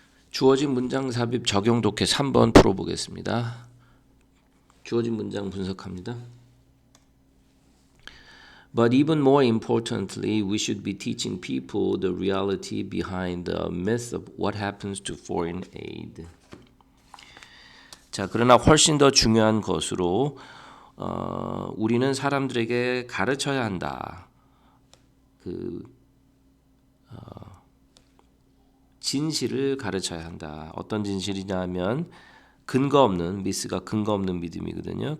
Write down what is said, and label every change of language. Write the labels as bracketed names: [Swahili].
[Korean] 주어진 문장 삽입 적용 독해 3번 풀어보겠습니다. 주어진 문장 분석합니다. [English] But even more importantly, we should be teaching people the reality behind the myth of what happens to foreign aid. [Korean] 자, 그러나 훨씬 더 중요한 것으로 우리는 사람들에게 가르쳐야 한다. 진실을 가르쳐야 한다. 어떤 진실이냐면 근거 없는 미스가 근거 없는 믿음이거든요.